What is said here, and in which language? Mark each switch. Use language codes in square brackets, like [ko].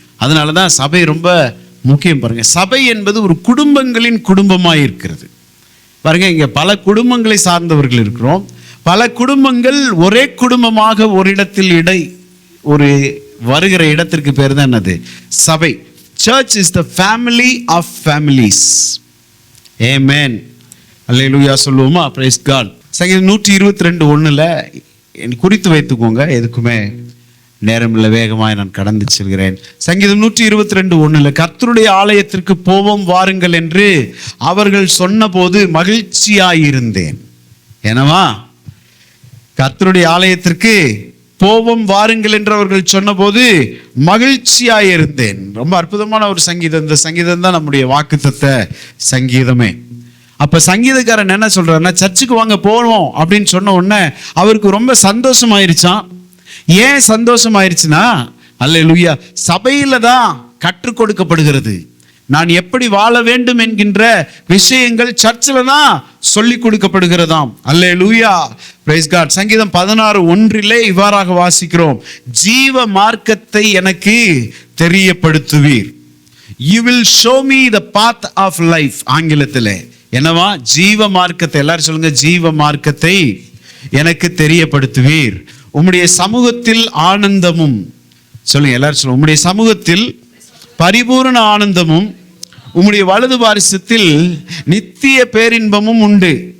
[ta] அதனால தான் சபை ரொம்ப முக்கியம். பாருங்க, சபை என்பது ஒரு குடும்பங்களின் குடும்பமாய் இருக்கிறது. பாருங்க, இங்க பல குடும்பங்களை சார்ந்தவர்கள் இருக்கிறோம். பல குடும்பங்கள் ஒரே குடும்பமாக ஒரு இடத்தில் ஒரு வருகிற இடத்திற்கு பேர் தான் என்னது? சபை. [en] Church is the family of families. [ta] Amen. அல்லேலூயா சொல்லுவோமா? [en] Praise God. [ta] சங்கீதம் 122:1 குறித்து வைத்துக்கோங்க, எதுக்குமே நேரம் இல்லை, வேகமாய் நான் கடந்து செல்கிறேன். சங்கீதம் 122:1 கர்த்தருடைய ஆலயத்திற்கு போவோம் வாருங்கள் என்று அவர்கள் சொன்னபோது மகிழ்ச்சியாயிருந்தேன். என்னவா? கர்த்தருடைய ஆலயத்திற்கு போவோம் வாருங்கள் என்று அவர்கள் சொன்னபோது மகிழ்ச்சியாயிருந்தேன். ரொம்ப அற்புதமான ஒரு சங்கீதம். இந்த சங்கீதம் தான் நம்முடைய வாக்குத்தத்த சங்கீதமே. அப்ப சங்கீதக்காரன் என்ன சொல்றாருன்னா, சர்ச்சுக்கு வாங்க போவோம் அப்படின்னு சொன்ன உடனே அவருக்கு ரொம்ப சந்தோஷம் ஆயிருச்சான். ஏன் சந்தோஷம் ஆயிருச்சுன்னா, அல்லேலூயா, சபையில தான் கற்றுக் கொடுக்கப்படுகிறது. நான் எப்படி வாழ வேண்டும் என்கின்ற விஷயங்கள் சர்ச்சில் தான் சொல்லி கொடுக்கப்படுகிறதாம். அல்லேலூயா, பிரைஸ் காட். சங்கீதம் 16:1 இவ்வாறாக வாசிக்கிறோம், ஜீவ மார்க்கத்தை எனக்கு தெரியப்படுத்துவீர். [en] You will show me the path of life. [ta] ஆங்கிலத்தில் என்னவா? ஜீவ மார்க்கத்தை. எல்லாரும் சொல்லுங்க, ஜீவ மார்க்கத்தை எனக்கு தெரியப்படுத்துவீர். உம்முடைய சமூகத்தில் ஆனந்தமும், சொல்லுங்க எல்லாரும் சொல்லுங்க, உம்முடைய சமூகத்தில் பரிபூர்ண ஆனந்தமும் உம்முடைய வலது பாரிசத்தில் நித்திய பேரின்பமும் உண்டு.